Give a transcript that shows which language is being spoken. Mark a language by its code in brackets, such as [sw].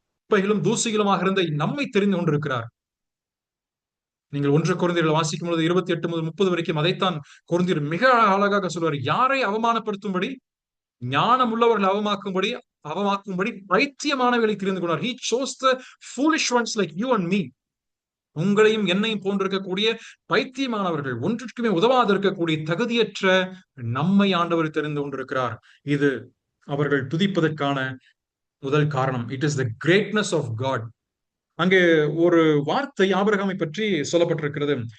[ta] குப்பைகளும் தூசிகளுமாக இருந்த நம்மை தெரிந்து கொண்டிருக்கிறார். நீங்கள் 1 கொரிந்தியர்கள் வாசிக்கும் பொழுது 28 முதல் 30 வரைக்கும் அதைத்தான் கொரிந்தியர் மிக அழகாக சொல்வார். யாரை அவமானப்படுத்தும்படி, ஞானம் உள்ளவர்கள் அவமாக்கும்படி பைத்தியமானவர்களை தெரிந்து கொண்டார். [en] He chose the foolish ones like you and me. [ta] உங்களையும் என்னையும் போன்றிருக்கக்கூடிய பைத்தியமானவர்கள், ஒன்றுக்குமே உதவாது இருக்கக்கூடிய தகுதியற்ற நம்மை ஆண்டவர் தெரிந்து கொண்டிருக்கிறார். இது அவர்கள் துதிப்பதற்கான முதல் காரணம். [en] It is the greatness of God. [ta] அங்கே ஒரு வார்த்தை ஆபிரகாமை பற்றி சொல்லப்பட்டிருக்கிறது.